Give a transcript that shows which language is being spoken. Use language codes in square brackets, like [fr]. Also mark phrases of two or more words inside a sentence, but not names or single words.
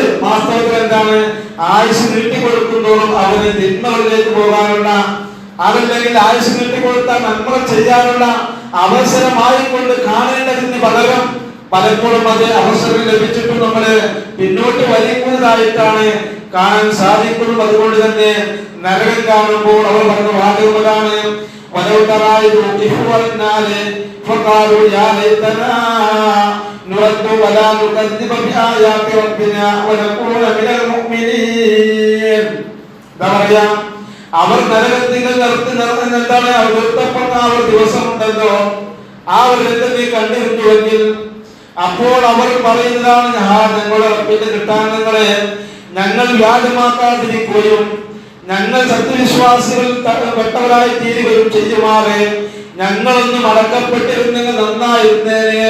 [ml] വാസ്തവത്തിൽ എന്താണ്, ആയുസ് നീട്ടിക്കൊടുക്കുന്നതോറും അവന് തിന്മകളിലേക്ക് പോകാനുള്ള, അതല്ലെങ്കിൽ ആയുസ് നീട്ടിക്കൊടുത്താൽ നന്മ ചെയ്യാനുള്ള അവസരമായിക്കൊണ്ട് കാണേണ്ടതിന് പകരം പലപ്പോഴും അത് അവസരം ലഭിച്ചിട്ടും നമ്മള് പിന്നോട്ട് വലിക്കുന്നതായിട്ടാണ് കാണാൻ സാധിക്കുന്നത്. അതുകൊണ്ട് തന്നെ നരകം കാണുമ്പോൾ അവർ പറഞ്ഞ വാചകമാണ്, [ar] فقالوا يا ليتنا نرد ولا نكذب بآيات ربنا ونكون من المؤمنين. [ml] അവർ നരകത്തിൽ എന്താണ് നിർത്തപ്പെടുന്ന ആ ഒരു ദിവസം ഉണ്ടല്ലോ, ആ ഒരു രംഗം നീ കണ്ടിരുന്നുവെങ്കിൽ അപ്പോൾ അവർ പറയുന്നതാണ്, ഞങ്ങളുടെ റബ്ബിന്റെ കിട്ടാനങ്ങളെ ഞങ്ങൾ വ്യാജമാക്കാതിരിക്കുകയും ഞങ്ങൾ സത്യവിശ്വാസികൾ പെട്ടവരായി തീരുകയും ചെയ്യുമാറെ ഞങ്ങളൊന്നും അടക്കപ്പെട്ടിരുന്നെങ്കിൽ നന്നായിരുന്നേനെ.